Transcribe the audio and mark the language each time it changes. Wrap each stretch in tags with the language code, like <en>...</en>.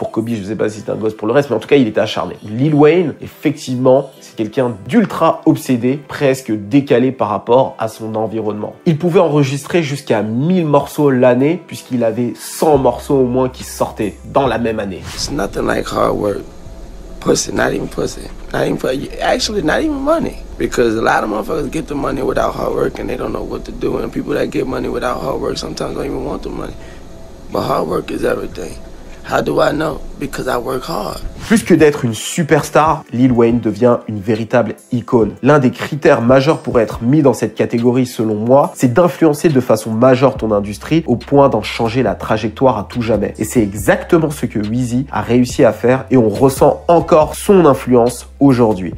<fr>Pour Kobe, je sais pas si c'est un gosse pour le reste, mais en tout cas, il était acharné. Lil Wayne, effectivement, c'est quelqu'un d'ultra obsédé, presque décalé par rapport à son environnement. Il pouvait enregistrer jusqu'à 1000 morceaux l'année, puisqu'il avait 100 morceaux au moins qui sortaient dans la même année.</fr> <en>It's nothing like hard work. Pussy, not even pussy. Actually, not even money. Because a lot of motherfuckers get the money without hard work and they don't know what to do. And people that get money without hard work sometimes don't even want the money. But hard work is everything. How do I know? because I work hard.</en> <fr>Plus que d'être une superstar, Lil Wayne devient une véritable icône. L'un des critères majeurs pour être mis dans cette catégorie, selon moi, c'est d'influencer de façon majeure ton industrie au point d'en changer la trajectoire à tout jamais. Et c'est exactement ce que Weezy a réussi à faire et on ressent encore son influence aujourd'hui.</fr>